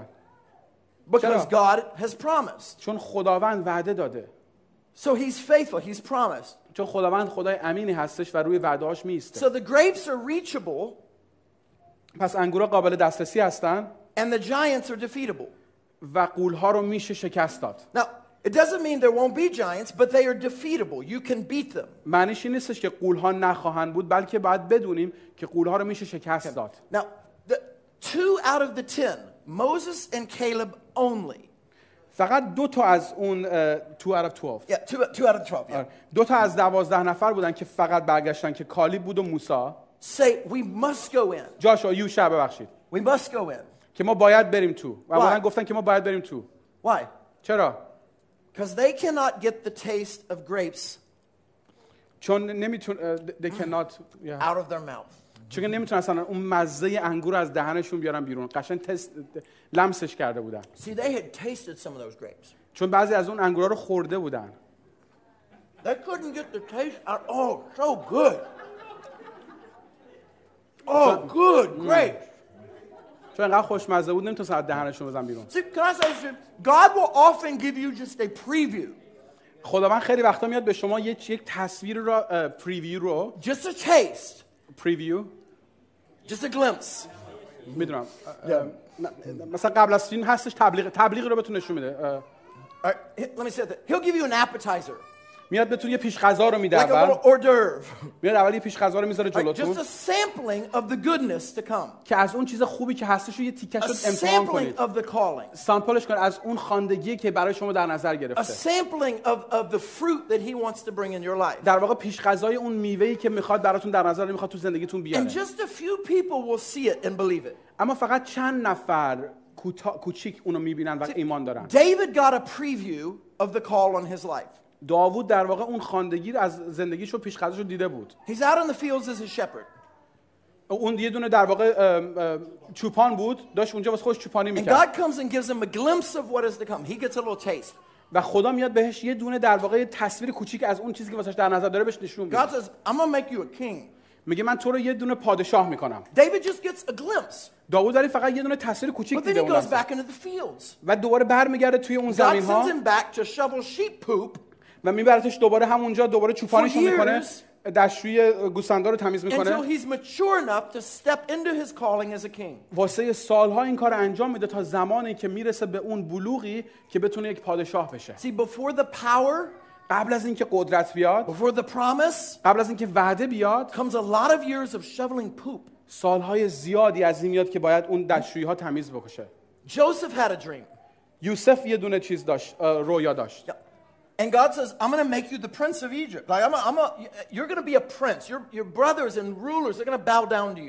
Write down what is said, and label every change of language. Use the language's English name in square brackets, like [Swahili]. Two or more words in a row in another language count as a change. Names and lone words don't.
[English] Because God has promised. [Persian] چون خداوند وعده داده. [English] So he's faithful, he's promised. [Persian] چون خداوند خدای امینی هستش و روی وعده‌هاش میسته. [English] So the grapes are reachable. [Persian] پس انگورا قابل دسترسی هستن. [English] And the giants are defeatable. [Persian] و غول‌ها رو میشه شکست داد. [English] Now, it doesn't mean there won't be giants, but they are defeatable. You can beat them. [Persian] معنیش این نیستش که غول‌ها نخواهند بود، بلکه باید بدونیم که غول‌ها رو میشه شکست داد. [English] Now, 2 out of the 10, Moses and Caleb only. [Persian] فقط 2 تا از اون 2 [English] out of 12. Yeah, 2 out of 12. Yeah. [Persian] 2 تا از 12 نفر بودن که فقط برگشتن که کالیب بود و موسی. [English] Say we must go in. [Persian] جاشوا یوشع ببخشید. [English] We must go in. [Persian] که ما باید بریم تو. و واقعا گفتن که ما باید بریم تو. [English] Why? [Persian] چرا؟ [English] Because they cannot get the taste of grapes [Persian] چون نمیتون [English] they cannot out of their mouth. [Persian] چون نمیتونن اصلا اون مزه انگور از دهنشون بیارن بیرون. قشنگ تست لمسش کرده بودن. [English] See, they had tasted some of those grapes. [Persian] چون بعضی از اون انگورا رو خورده بودن. [English] They couldn't get the taste out. Oh, so good. Oh, good grapes. [Persian] چون انقدر خوشمزه بود نمیتونن از دهنشون بزنن بیرون. [English] See, can I say this? God will often give you just a preview. [Persian] خداوند خیلی وقتا میاد به شما یک تصویر رو پریویو رو [English] just a taste, [Persian] پریویو [English] just a glimpse. [Persian] میدونم مثلا قبل از فیلم هستش تبلیغ رو بهتون نشون میده. [English] All right, let me say that. He'll give you an appetizer, [Persian] میاد بهتون یه پیش غذا رو میده [English] like a [Persian] اول. [English] little hors d'oeuvre. [Persian] میاد اول یه پیش غذا رو میذاره [English] All right, [Persian] جلوتون [English] just a sampling of the goodness to come. [Persian] که از اون چیز خوبی که هستش رو یه تیکش [English] A [Persian] رو امتحان [English] sampling [Persian] کنید. [English] of the calling. [Persian] سامپلش کنید از اون خواندگی که برای شما در نظر [English] A [Persian] گرفته. [English] sampling of the fruit that he wants to bring in your life. [Persian] در واقع پیش غذای اون میوه‌ای که میخواد براتون در نظر میخواد تو زندگیتون [English] And [Persian] بیاره. [English] just a few people will see it and believe it. [Persian] اما فقط چند نفر کوچیک اونو میبینن و ایمان دارن. [English] David got a preview of the call on his life. [Persian] داوود در واقع اون خواندگی رو از زندگیشو پیش غذاشو دیده بود. [English] He's out in the fields as a shepherd. [Persian] اون یه دونه در واقع چوپان بود، داشت اونجا واسه خودش چوپانی [English] And [Persian] میکرد. [English] God comes and gives him a glimpse of what is to come. He gets a little taste. [Persian] و خدا میاد بهش یه دونه در واقع تصویر کوچیک از اون چیزی که واسش در نظر داره بهش نشون میده. [English] God says, I'm going to make you a king. [Persian] میگه من تو رو یه دونه پادشاه میکنم. [English] David just gets a glimpse. [Persian] داوود ولی فقط یه دونه تصویر کوچیک [English] But then [Persian] دیده [English] he [Persian] اون [English] goes [Persian] لحظه. [English] back into the fields. [Persian] و دوباره برمیگرده توی اون [English] God [Persian] زمین [English] sends [Persian] ها [English] him back to shovel sheep poop [Persian] و میبرتش دوباره همونجا دوباره چوپانیشو [English] For [Persian] میکنه، [English] years. [Persian] دستشویی گوسفندا رو تمیز [English] until [Persian] میکنه. [English] he's mature enough to step into his calling as a king. [Persian] واسه سالها این کار انجام میده تا زمانی که میرسه به اون بلوغی که بتونه یک پادشاه بشه. [English] See, before the power, [Persian] قبل از اینکه قدرت بیاد، [English] before the promise, [Persian] قبل از اینکه وعده بیاد، [English] comes a lot of years of shoveling poop. [Persian] سالهای زیادی از این میاد که باید اون دستشویی ها تمیز بکشه. [English] Joseph had a dream. [Persian] یوسف یه دونه چیز داشت، رویا داشت. [English] Yeah. And God says, I'm going to make you the prince of Egypt. Like, you're going to be a prince. Your brothers and rulers, they're going to bow down to you.